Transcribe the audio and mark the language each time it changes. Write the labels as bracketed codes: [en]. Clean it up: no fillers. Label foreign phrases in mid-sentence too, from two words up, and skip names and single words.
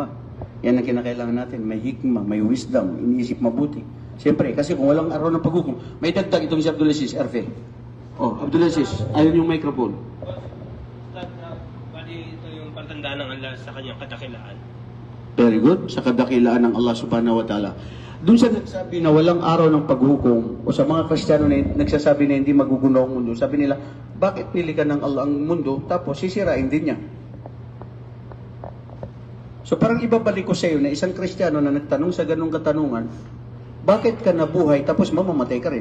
[tl] Yan ang kinakailangan natin. May hikmah, may wisdom, iniisip mabuti. Siyempre, kasi kung walang araw ng paghukom, may dagdag itong si Abdul Aziz, Erfe. Oh, Abdul Aziz, ayun yung microphone. Bali, ito yung pagtandaan ng Allah sa kanyang kadakilaan. [en] Very good. [tl] Sa kadakilaan ng Allah [ar] سبحانه وتعالى. [tl] Doon sa nagsabi na walang araw ng paghukom, o sa mga Kristiyano na nagsasabi na hindi magugunaw ang mundo, sabi nila, bakit nilikan ng Allah ang mundo, tapos sisirain din niya? So parang ibabalik ko sa iyo na isang Kristiyano na nagtanong sa ganung katanungan, bakit ka nabuhay tapos mamamatay ka rin?